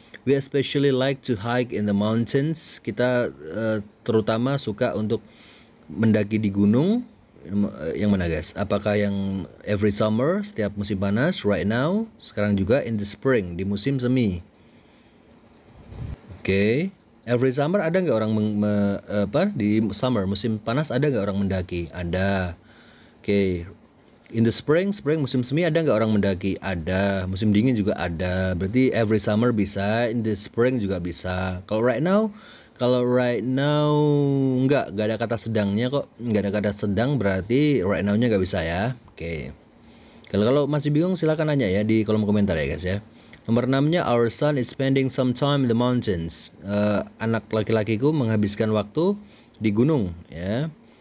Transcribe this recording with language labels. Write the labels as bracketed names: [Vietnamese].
[English] We especially like to hike in the mountains. [Indonesian] Kita terutama suka untuk mendaki di gunung. Yang mana guys? Apakah yang every summer, setiap musim panas, right now, sekarang juga in the spring, di musim semi. Oke. Every summer ada nggak orang di summer musim panas ada nggak orang mendaki? Ada. Oke. In the spring musim semi ada nggak orang mendaki? Ada. Musim dingin juga ada. Berarti every summer bisa, in the spring juga bisa. Kalau right now nggak ada kata sedangnya kok. Nggak ada kata sedang berarti right now-nya nggak bisa ya. Oke. Kalau masih bingung silakan nanya ya di kolom komentar ya guys ya. Nomor 6-nya [English] our son is spending some time in the mountains. [Indonesian] Anak laki-lakiku menghabiskan waktu di gunung ya.